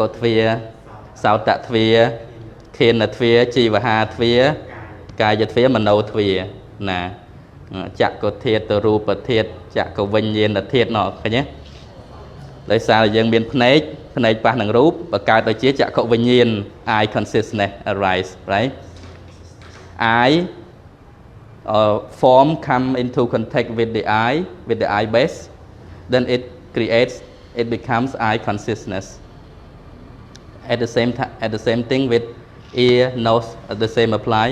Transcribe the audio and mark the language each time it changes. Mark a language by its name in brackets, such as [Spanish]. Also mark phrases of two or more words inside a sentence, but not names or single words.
[Khmer] ទ្វារសោតទ្វារខេនទ្វារជីវហាទ្វារកាយទ្វារមโนទ្វារណាចក្ខុធាតុរូបធាតុចក្ខុវិញ្ញាណធាតុណោះឃើញទេដោយសារយើងមានភ្នែកប៉ះនឹងរូបបង្កើតទៅជាចក្ខុវិញ្ញាណ [English] eye consciousness arise right eye form come into contact with the eye base then it creates it becomes eye consciousness. At the same time, at the same thing with ear, nose, the same apply.